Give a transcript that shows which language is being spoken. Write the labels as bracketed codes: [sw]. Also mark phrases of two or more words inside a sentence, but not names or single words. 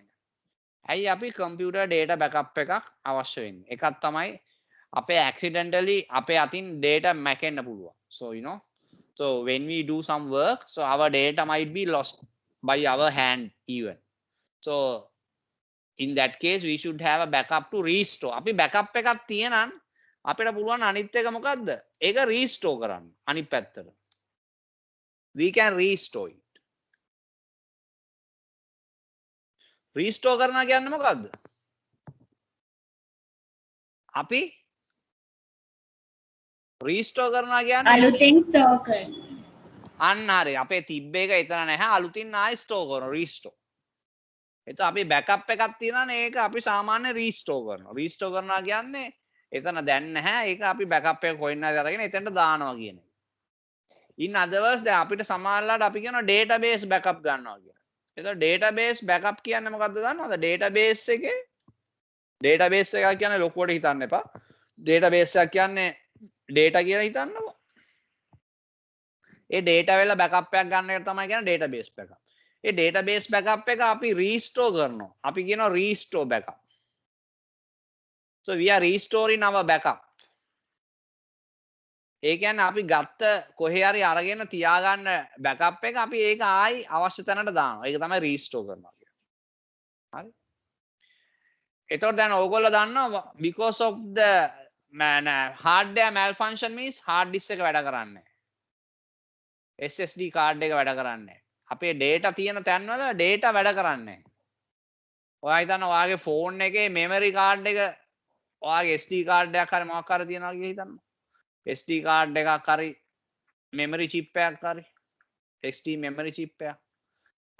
[si] ඇයි අපි [en] computer data backup [si] එකක් අවශ්‍ය වෙන්නේ? එකක් තමයි අපේ accidentally අපේ අතින් data මැකෙන්න පුළුවන්. [en] So when we do some work, so our data might be lost by our hand even. So in that case we should have a backup to restore. [si] අපි backup එකක් තියනනම් අපිට පුළුවන් අනිත් එක මොකද්ද? ඒක restore කරන්න අනිත් පැත්තට. [en] We can restore it. [si] restore කරනවා කියන්නේ මොකද්ද? අපි restore කරනවා කියන්නේ අලුතෙන් store කරනවා. අන්න හරි. අපේ තිබ්බ එක එතන නැහැ. අලුතින් ආයෙ store කරනවා, restore. එතකොට අපි backup එකක් තියනනේ ඒක අපි සාමාන්‍ය restore කරනවා. restore කරනවා කියන්නේ එතන දැන් නැහැ. ඒක අපි backup එක කොහෙන් හරි අරගෙන එතනට දානවා කියන එක. [en] in other words [si] දැන් අපිට සමහරවිට අපි කියනවා [en] database backup [si] ගන්නවා කියලා. එතකොට [en] database backup [si] කියන්නේ මොකද්ද දන්නවද? database එකේ database එකක් කියන්නේ ලොකුවට හිතන්න එපා. database එකක් කියන්නේ data කියලා හිතන්නකෝ. ඒ data වල backup එකක් ගන්න එක තමයි කියන්නේ [en] database backup. [si] ඒ [en] database backup [si] එක අපි restore කරනවා. අපි කියනවා [en] restore backup. So we are restoring our backup. [si] ඒ කියන්නේ අපි ගත්ත කොහේ හරි අරගෙන තියාගන්න backup එක අපි ඒක ආයි අවශ්‍ය තැනට දානවා. ඒක තමයි restore කරනවා කියන්නේ. හරි. එතකොට දැන් ඕගොල්ලෝ දන්නවා [en] because of the hardware malfunction means hard disk [si] එක වැඩ කරන්නේ නැහැ. [en] SSD card [si] එක වැඩ කරන්නේ නැහැ. අපේ data තියෙන තැන්වල data වැඩ කරන්නේ නැහැ. ඔයා හිතන්න ඔයාගේ phone එකේ [en] memory card [si] එක ඔයාගේ [en] SD card [si] එකක් හරි මොකක් හරි තියනවා කියලා හිතන්න. [en] SD card [si] එකක් හරි [en] memory chip [si] එකක් හරි [en] SD memory chip [si] එකක්.